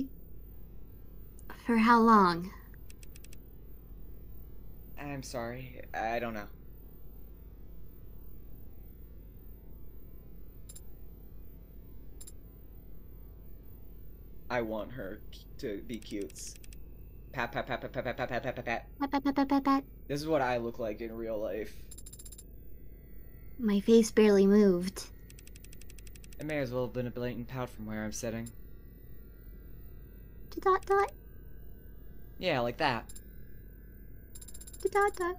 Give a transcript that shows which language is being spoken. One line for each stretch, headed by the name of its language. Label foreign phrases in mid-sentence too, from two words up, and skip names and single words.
English: For how long? I'm sorry. I don't know. I want her to be cutes. Pat, pat, pat, pat, pat, pat, pat, pat, pat, pat, pat. Pat, pat, pat, pat, pat, pat. This is what I look like in real life. My face barely moved. It may as well have been a blatant pout from where I'm sitting. Dot dot. Yeah, like that. Dot dot.